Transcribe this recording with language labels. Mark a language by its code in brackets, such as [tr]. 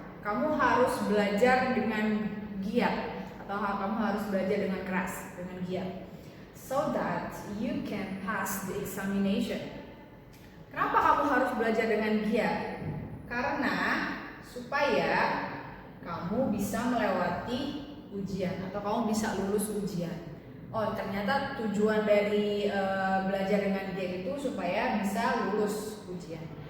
[id] Kamu harus belajar dengan giat atau kamu harus belajar dengan keras, dengan giat. [en] So that you can pass the examination. [id] Kenapa kamu harus belajar dengan giat? Karena supaya kamu bisa melewati ujian atau kamu bisa lulus ujian. Oh, ternyata tujuan dari belajar dengan giat itu supaya bisa lulus ujian.